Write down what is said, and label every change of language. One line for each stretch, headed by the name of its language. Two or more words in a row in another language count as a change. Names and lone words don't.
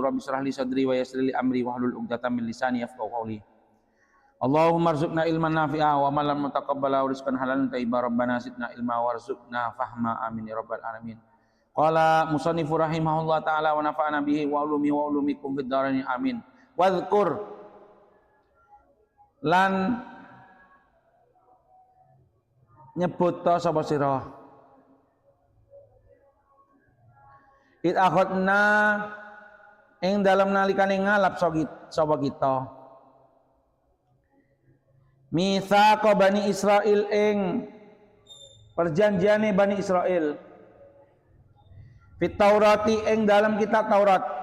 Arabic: رب اشرح لي صدري ويسر لي أمري واحلل عقدة من لساني يفقهوا قولي. اللهم ارزقنا علما نافعا وعملا متقبلا ورزقا حلالا طيبا. ربنا زدنا علما وارزقنا فهما. آمين يا رب العالمين قال المصنف رحمه الله تعالى ونفعنا به وعلومي وعلومكم في الدارين آمين.
Javanese: Wadhkur lan nyebut to sapa sira
Arabic: إذ أخذنا
Javanese: ing dalem nalikane ngalap sapa kita
Arabic: ميثاق بني إسرائيل
Javanese: ing perjanjiane Bani Israil
Arabic: في التوراة
Javanese: ing dalam kitab Taurat.